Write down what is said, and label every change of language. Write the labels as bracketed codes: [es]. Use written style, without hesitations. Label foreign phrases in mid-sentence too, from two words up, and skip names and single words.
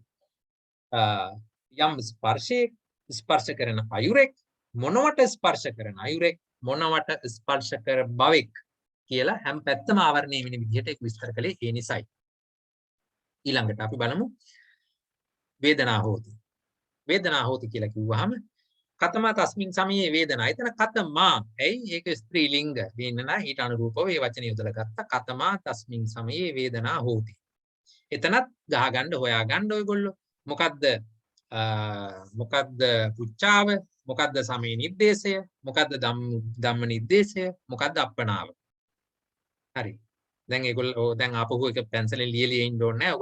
[si] යම් ස්පර්ශයක් ස්පර්ශ කරන අයුරෙක් මොනවට ස්පර්ශ කරන අයුරෙක් මොනවට ස්පර්ශ කර බවෙක් කියලා හැම පැත්තම ආවරණය වෙන විදිහට ඒක විස්තර කළේ ඒ නිසයි. ඊළඟට අපි බලමු [pi] වේදනා හෝති. වේදනා හෝති [si] කියලා කිව්වහම [pi] කතමා තස්මින් සමයේ වේදනා. [si] එතන කතමා. ඇයි? ඒක ස්ත්‍රී ලිංග. වෙනනා ඊට අනුරූපව මේ වචනේ යොදලා ගත්තා. [pi] කතමා තස්මින් සමයේ වේදනා හෝති. [si] එතනත් ගහගන්න හොයාගන්න ඔයගොල්ලෝ. මොකද්ද පුච්චාව? මොකද්ද සමේ නිर्देशය? මොකද්ද ධම්ම නිर्देशය? මොකද්ද අප්පනාව? හරි. දැන් ඒගොල්ලෝ දැන් ආපහු එක පැන්සලෙන් ලියලා ඉන්න ඕනේ නැහැ.